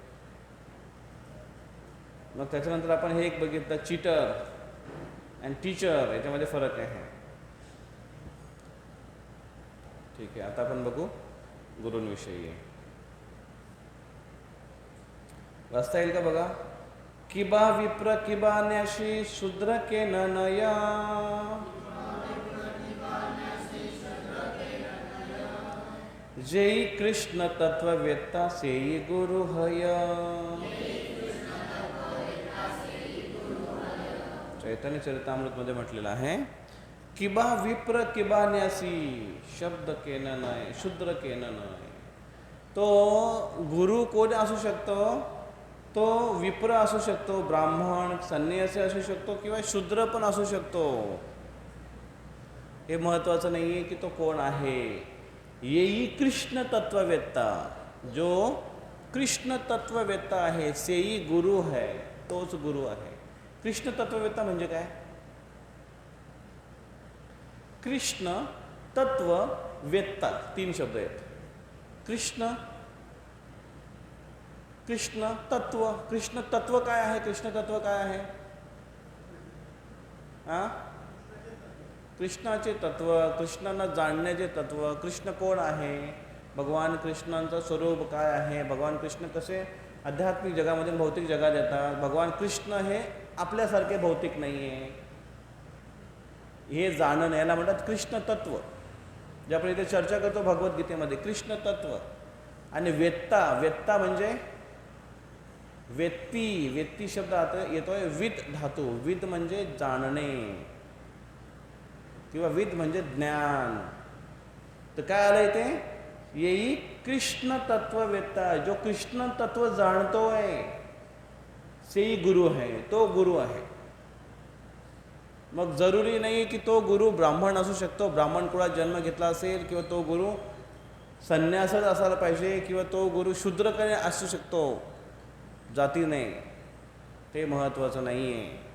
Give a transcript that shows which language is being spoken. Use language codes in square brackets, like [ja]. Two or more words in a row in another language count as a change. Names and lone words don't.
[mr] मग त्याच्यानंतर आपण हे एक बघितलं, चीटर अँड टीचर, याच्यामध्ये फरक आहे. ठीक आहे, आता आपण बघू गुरूंविषयी. वाचता येईल का बघा? [bn] কিবা বিপ্র কিবা ন্যাসী শূদ্র কে নয়া, যেই কৃষ্ণ তত্ত্ববেত্তা সেই গুরু হয়. [mr] चैतन्य चरितामृत मध्ये म्हटलेलं आहे, [bn] কিবা বিপ্র কিবা ন্যাসী, শব্দ কেন নয়, শূদ্র কেন নয়. [mr] तो गुरु कोण असू शकतो? तो विप्र असू शकतो, ब्राह्मण संन्यासी असू शकतो, किंवा शूद्र पण असू शकतो. हे महत्त्वाचं नाही आहे की तो कोण आहे. [bn] যেই কৃষ্ণ তত্ত্ববেত্তা, [mr] जो कृष्ण तत्ववेत्ता आहे, [bn] সেই গুরু হয়, [mr] तोच गुरु आहे. कृष्ण तत्ववेत्ता म्हणजे काय? कृष्ण तत्व वेत्ता, 3 शब्द आहेत. कृष्ण कृष्ण तत्व. कृष्ण तत्व काय आहे? कृष्ण तत्व काय आहे? कृष्णाचे तत्व, कृष्णांना जाणण्याचे तत्व. कृष्ण कोण आहे? भगवान कृष्णांचं स्वरूप काय आहे? भगवान कृष्ण कसे आध्यात्मिक जगामधून भौतिक जगात येतात? भगवान कृष्ण हे आपल्यासारखे भौतिक नाही आहे, हे जाणणं याला म्हणतात कृष्ण तत्व. जे आपण इथे चर्चा करतो भगवद्गीतेमध्ये, कृष्ण तत्व. आणि वेत्ता, वेत्ता म्हणजे वेत्ती. वेत्ती शब्द आता येतोय विद धातू. विद म्हणजे जाणणे किंवा विद म्हणजे ज्ञान. तर काय आलं इथे? [bn] যেই কৃষ্ণ তত্ত্ব বেত্তা, [mr] जो कृष्ण तत्व जाणतोय, [bn] সেই গুরু হয়, [mr] तो गुरु आहे. मग जरुरी नाही की तो गुरु ब्राह्मण असू शकतो, ब्राह्मण कुळात जन्म घेतला असेल, किंवा तो गुरु संन्यासच असायला पाहिजे, किंवा तो गुरु शूद्रकडे असू शकतो, जाती नाही. ते महत्त्वाचं नाही आहे.